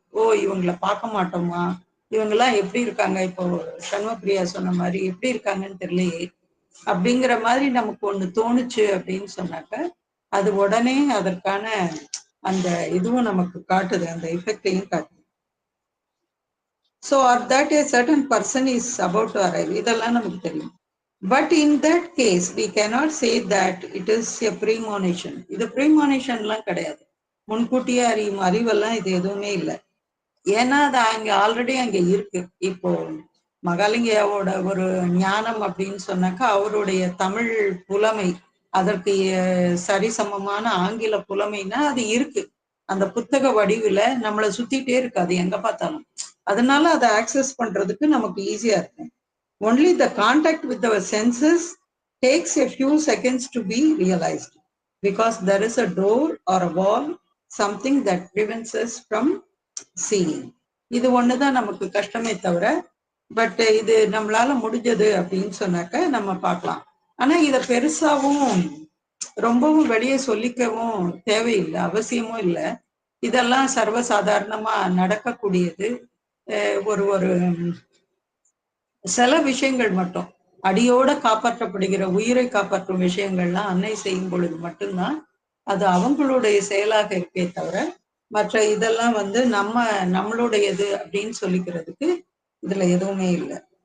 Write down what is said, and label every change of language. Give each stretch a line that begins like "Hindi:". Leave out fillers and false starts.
Tamil: ஓ இவங்கள பார்க்க மாட்டோமா, இவங்கெல்லாம் எப்படி இருக்காங்க, இப்போ சண்முகப்பிரியா சொன்ன மாதிரி எப்படி இருக்காங்கன்னு தெரியலையே அப்படிங்கிற மாதிரி நமக்கு ஒண்ணு தோணுச்சு அப்படின்னு சொன்னாக்க, அது உடனே அதற்கான அந்த இதுவும் நமக்கு காட்டுது, அந்த எஃபெக்டையும் காட்டுது.
English: so at that a certain person is about to arrive,
Tamil: இதெல்லாம் நமக்கு தெரியும்.
English: But in that case we cannot say that it is a premonition.
Tamil: இது premonitionலாம் கிடையாது, முன்கூட்டியே அறியும் அறிவெல்லாம் இது எதுவுமே இல்லை. ஏன்னா அது அங்க ஆல்ரெடி அங்க இருக்கு. இப்போ மகாலிங்கையாவோட ஒரு ஞானம் அப்படின்னு சொன்னாக்கா அவருடைய தமிழ் புலமை, அதற்கு சரிசமமான ஆங்கில புலமைனா அது இருக்கு, அந்த புத்தக வடிவுல நம்மளை சுத்திட்டே இருக்கு, அது எங்க பார்த்தாலும். அதனால அதை ஆக்சஸ் பண்றதுக்கு நமக்கு ஈஸியா இருக்கு.
English: Only the contact with our senses takes a few seconds to be realized because there is a door or a wall, something that prevents us from seeing.
Tamil: இது ஒண்ணுதான் நமக்கு கஷ்டமே தவிர, பட் இது நம்மளால முடிஞ்சது அப்படின்னு சொன்னாக்க நம்ம பார்க்கலாம். ஆனா இத பெருசாவும் ரொம்பவும் வெளியே சொல்லிக்கவும் தேவையில்லை, அவசியமும் இல்லை. இதெல்லாம் சர்வசாதாரணமா நடக்கக்கூடியது. ஒரு ஒரு சில விஷயங்கள் மட்டும் அடியோட காப்பாற்றப்படுகிற, உயிரை காப்பாற்றும் விஷயங்கள்லாம் அன்னை செய்யும் பொழுது மட்டும்தான் அது அவங்களுடைய செயலாக இருக்கே தவிர, மற்ற இதெல்லாம் வந்து நம்மளுடையது அப்படின்னு சொல்லிக்கிறதுக்கு இதுல எதுவுமே இல்லை.